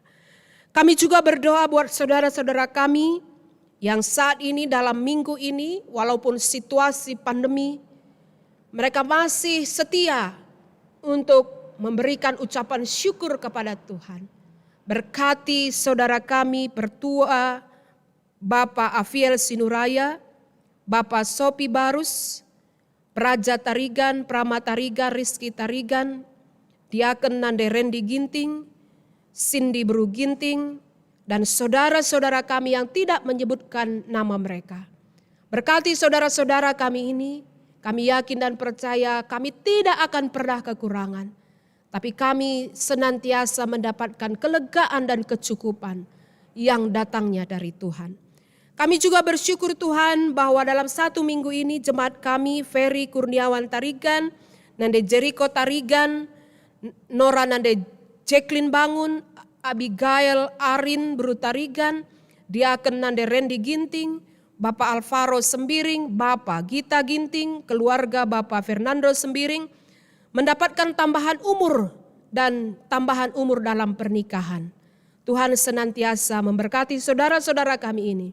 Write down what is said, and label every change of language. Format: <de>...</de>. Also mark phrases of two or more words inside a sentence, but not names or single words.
<id>Kami juga berdoa buat saudara-saudara kami yang saat ini dalam minggu ini walaupun situasi pandemi, mereka masih setia untuk memberikan ucapan syukur kepada Tuhan. Berkati saudara kami Pertua Bapak Afiel Sinuraya, Bapak Sopi Barus, Praja Tarigan, Prama Tarigan, Rizky Tarigan, Diaken Nande Rendi Ginting, Cindy Bru Ginting, dan saudara-saudara kami yang tidak menyebutkan nama mereka. Berkati saudara-saudara kami ini, kami yakin dan percaya kami tidak akan pernah kekurangan. Tapi kami senantiasa mendapatkan kelegaan dan kecukupan yang datangnya dari Tuhan. Kami juga bersyukur Tuhan bahwa dalam 1 minggu ini jemaat kami Ferry Kurniawan Tarigan, Nande Jericho Tarigan, Nora Nande Jacqueline Bangun, Abigail Arin Bru Tarigan, Diaken Nande Rendi Ginting, Bapak Alvaro Sembiring, Bapak Gita Ginting, keluarga Bapak Fernando Sembiring, mendapatkan tambahan umur dan tambahan umur dalam pernikahan. Tuhan senantiasa memberkati saudara-saudara kami ini.</id>